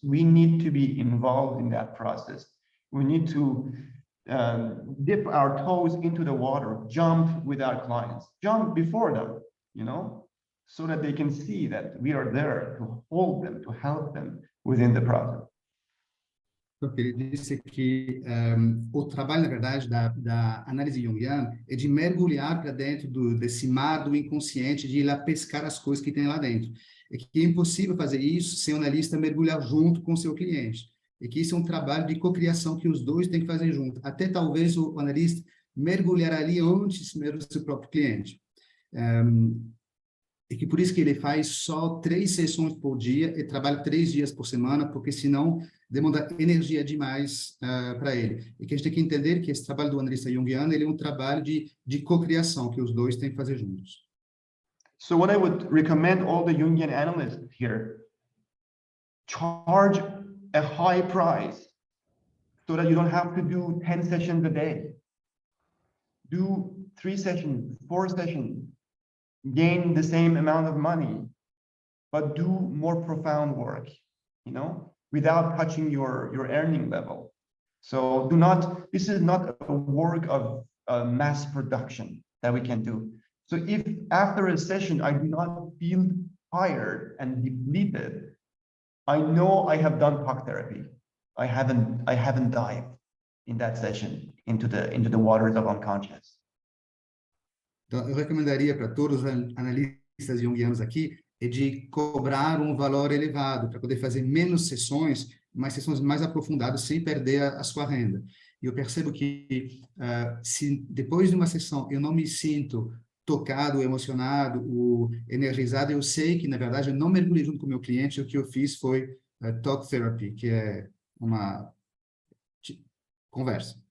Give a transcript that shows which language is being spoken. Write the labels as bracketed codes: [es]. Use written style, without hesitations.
[en] We need to be involved in that process. We need to dip our toes into the water, jump with our clients, jump before them, you know, so that they can see that we are there to hold them, to help them within the process. [pt] Porque ele disse que o trabalho, na verdade, da análise junguiana é de mergulhar para dentro desse mar do inconsciente, de ir lá pescar as coisas que tem lá dentro. É que é impossível fazer isso sem o analista mergulhar junto com o seu cliente. E que isso é um trabalho de cocriação que os dois têm que fazer junto. Até talvez o analista mergulhar ali antes mesmo do seu próprio cliente. E que por isso que ele faz só 3 sessões por dia e trabalha 3 dias por semana, porque senão demanda energia demais para ele. E que a gente tem que entender que esse trabalho do analista junguiano, ele é um trabalho de cocriação, que os dois têm que fazer juntos. [en] So what I would recommend all the Jungian analysts here, charge a high price so that you don't have to do 10 sessions a day. Do 3 sessions, 4 sessions, gain the same amount of money, but do more profound work, you know, without touching your earning level. So this is not a work of mass production that we can do. So if after a session I do not feel tired and depleted, I know I have done talk therapy. I haven't dived in that session into the waters of unconscious. [pt] Então, eu recomendaria para todos os analistas junguianos aqui é de cobrar um valor elevado para poder fazer menos sessões, mas sessões mais aprofundadas sem perder a sua renda. E eu percebo que se depois de uma sessão eu não me sinto tocado, emocionado, energizado, eu sei que, na verdade, eu não mergulhei junto com o meu cliente, o que eu fiz foi talk therapy, que é uma conversa.